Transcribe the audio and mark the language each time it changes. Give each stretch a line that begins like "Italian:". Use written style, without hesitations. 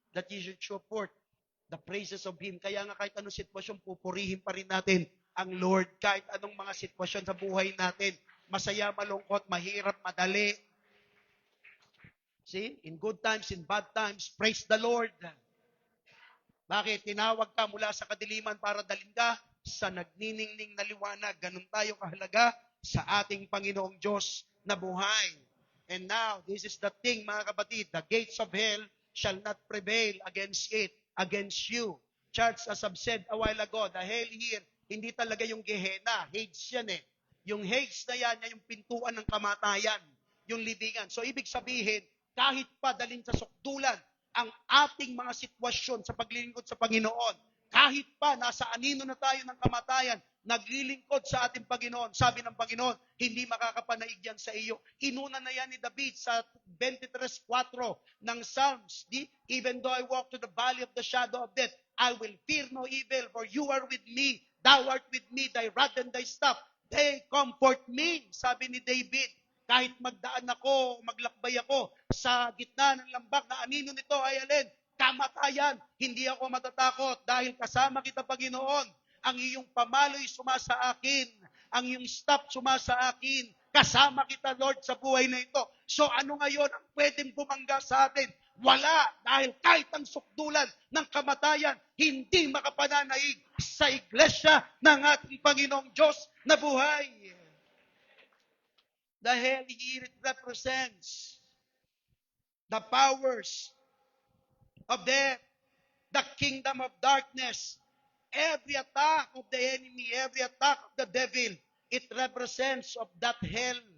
English: That you should show forth the praises of Him.
Filipino: Kaya nga kahit anong sitwasyon, pupurihin pa rin natin ang Lord. Kahit anong mga sitwasyon sa buhay natin. Masaya, malungkot, mahirap, madali. See?
English: In good times, in bad times, praise the Lord.
Filipino: Bakit? Tinawag ka mula sa kadiliman para dalhin ka sa nagniningning na liwanag. Ganun tayo kahalaga sa ating Panginoong Diyos na buhay.
English: And now, this is the thing,
Filipino: mga kapatid,
English: the gates of hell shall not prevail against it, against you. Church, as I've said a while ago, the hell here,
Filipino: hindi talaga yung
English: Gehenna.
Filipino: Hades yan eh. Yung Hades na yan, yung pintuan ng kamatayan, yung libingan. So, ibig sabihin, kahit pa dalhin sa sukdulan, ang ating mga sitwasyon sa paglilingkod sa Panginoon, kahit pa nasa anino na tayo ng kamatayan, naglilingkod sa ating Panginoon. Sabi ng Panginoon, hindi makakapanaig yan sa iyo. Inuna na yan ni David sa 23:4 ng Psalms.
English: Even though I walk to the valley of the shadow of death, I will fear no evil, for you are with me. Thou art with me, thy rod and thy staff, they comfort me.
Filipino: Sabi ni David, kahit magdaan ako, maglakbay ako sa gitna ng lambak na anino nito ay alin? Kamatayan. Hindi ako matatakot dahil kasama kita, Panginoon. Ang iyong pamalo'y sumasa akin. Ang iyong staff sumasa akin. Kasama kita, Lord, sa buhay na ito. So ano ngayon ang pwedeng bumangga sa atin? Wala. Dahil kahit ang sukdulan ng kamatayan, hindi makapananaig sa iglesia ng ating Panginoong Diyos na buhay.
English: The hell here it represents the powers of death, the kingdom of darkness, every attack of the enemy, every attack of the devil, it represents of that hell.